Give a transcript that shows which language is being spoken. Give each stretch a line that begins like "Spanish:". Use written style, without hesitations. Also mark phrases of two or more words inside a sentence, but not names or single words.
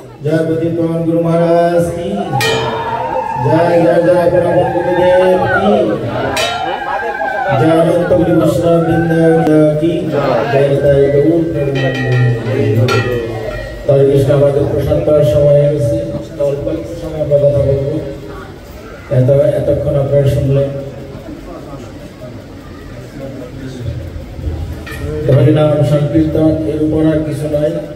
Hindi: जय पतित पावन गुरु महाराज की जय जय जय परम गुरुदेव की जय अनंत गुरु वैष्णव वृंद की जय जय गौर प्रेमानंद।
Bangla: তাই কৃষ্ণ আমাদের প্রসাদ পাওয়ার সময় হয়ে গেছে, অল্প একটু সময় আমরা কথা বলবো। এতক্ষণ আপনারা শুনলেন হরিনাম সংকীর্তন, এর উপর আর কিছু নয়।